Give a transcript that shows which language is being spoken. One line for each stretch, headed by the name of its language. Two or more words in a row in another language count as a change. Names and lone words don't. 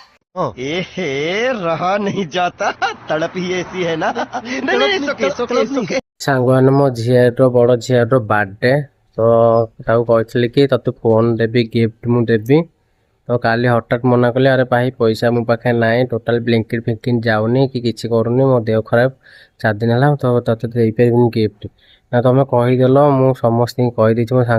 Hindi: एहे रहा नहीं जाता तड़प ही ऐसी है ना नहीं नहीं सुके
Odia: ସାଙ୍ଗମାନେ ମୋ ଝିଅର ବଡ଼ ଝିଅର ବାର୍ଥଡେ ତ ତାକୁ କହିଥିଲି କି ତତେ ଫୋନ୍ ଦେବି ଗିଫ୍ଟ ମୁଁ ଦେବି ତ କାଲି ହଠାତ୍ ମନା କଲି ଆରେ ଭାଇ ପଇସା ମୋ ପାଖରେ ନାହିଁ ଟୋଟାଲ୍ ବ୍ଲିଙ୍କିଟ୍ ଫ୍ଲିଙ୍କିଟ୍ ଯାଉନି କି କିଛି କରୁନି ମୋ ଦେହ ଖରାପ 4 ଦିନ ହେଲା ତ ତତେ ଦେଇପାରିବିନି ଗିଫ୍ଟ ନା ତମେ କହିଦେଲ ମୁଁ ସମସ୍ତଙ୍କୁ କହିଦେଇଛି ମୋ